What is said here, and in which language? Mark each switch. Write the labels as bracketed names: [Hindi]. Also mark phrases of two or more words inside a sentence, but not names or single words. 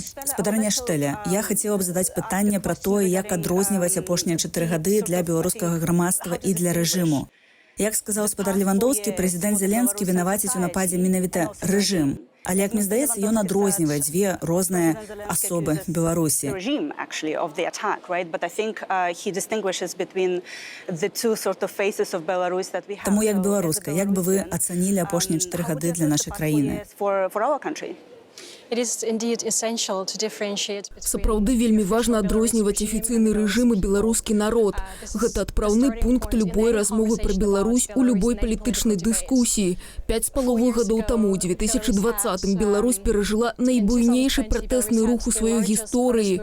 [Belarusian] Спадарня Штеля, я хацела б задаць пытанне пра тое, як адрозніваць апошнія 4 гады для беларускага грамадства і для рэжыму. Як сказаў спадар Левандоўскі, прэзідэнт Зеленскі вінаваціць у нападзе менавіта рэжым. Але, як мне здаецца, ён адрознівае дзве розныя асобы Беларусі. [English] Regime, actually, of the attack, right? But I think he distinguishes between the two sort of faces of Belarus that we have. [Belarusian] Таму як беларуска, як бы вы ацанілі апошнія 4 гады для нашай краіны? [English] For our country. [Belarusian] Сапраўды вельмі важна адрозніваць афіцыйны рэжым і беларускі народ. Гэта адпраўны пункт любой размовы пра Беларусь у любой палітычнай дыскусіі. 5,5 гадоў таму, у 2020-м, Беларусь перажыла найбуйнейшы пратэсны рух у сваёй гісторыі.